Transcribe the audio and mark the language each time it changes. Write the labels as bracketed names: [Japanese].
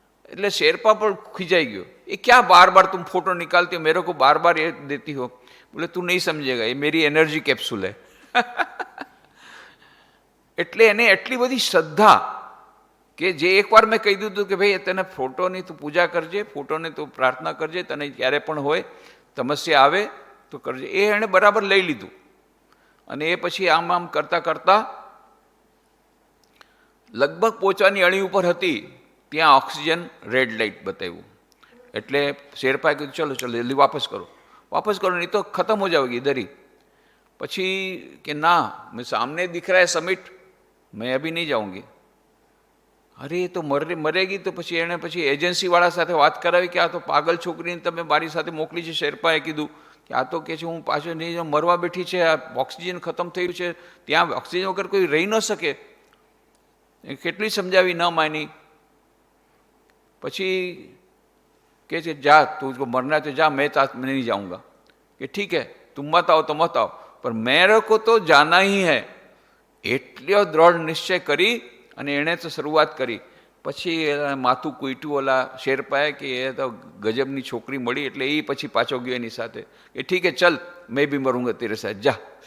[Gujarati] એટલે શેરપા પણ ખીજાઈ ગયો, એ ક્યાં બાર બાર [Hindi] तुम फोटो निकालती हो, मेरे को बार बार ये देती हो. बोले तू नहीं समझेगा, ये मेरी एनर्जी कैप्सूल है. [Gujarati] એટલે એને એટલી બધી શ્રદ્ધા કે જે એકવાર મેં કહી દીધું કે ભાઈ તને ફોટોની તું પૂજા કરજે, ફોટોની તું પ્રાર્થના કરજે, તને ક્યારે પણ હોય સમસ્યા આવે તો કરજે, એ એણે બરાબર લઈ લીધું. અને એ પછી આમ કરતાં કરતાં લગભગ પહોંચવાની અણી ઉપર હતી, ત્યાં ઓક્સિજન રેડ લાઇટ બતાવ્યું. એટલે શેરપાએ કીધું [Hindi] ચલો ચલો જલ્દી વાપસ કરો, નહીં તો ખતમ હો જાઓગી ઇધર ही. પછી કે ના, મેં સાमने दिख रहा है समिट, मैं अभी नहीं जाऊंगी. [Gujarati] અરે એ તો મરેગી. તો પછી એણે પછી એજન્સીવાળા સાથે વાત કરાવી કે આ તો પાગલ છોકરીને તમે મારી સાથે મોકલી છે. શેરપાએ કીધું કે આ તો કે છે હું પાછો નહીં મરવા બેઠી છે, આ ઓક્સિજન ખતમ થયું છે, ત્યાં ઓક્સિજન વગર કોઈ રહી ન શકે. કેટલી સમજાવી ન માની. પછી કે છે જા તું [Hindi] मरना तो जा, मैं साथ में नहीं जाऊंगा. कि ठीक है तुम मत आओ तो मत आओ, पर मेरे को तो जाना ही है. [Gujarati] એટલો દ્રઢ નિશ્ચય કરી અને એણે તો શરૂઆત કરી. પછી માથું કૂટ્યું ઓલા શેરપાએ કે એ તો ગજબની છોકરી મળી, એટલે એ પછી પાછો ગયો એની સાથે કે [Hindi] ઠીક હે ચલ મેં બી મરૂંગા તેરે સાથ જા.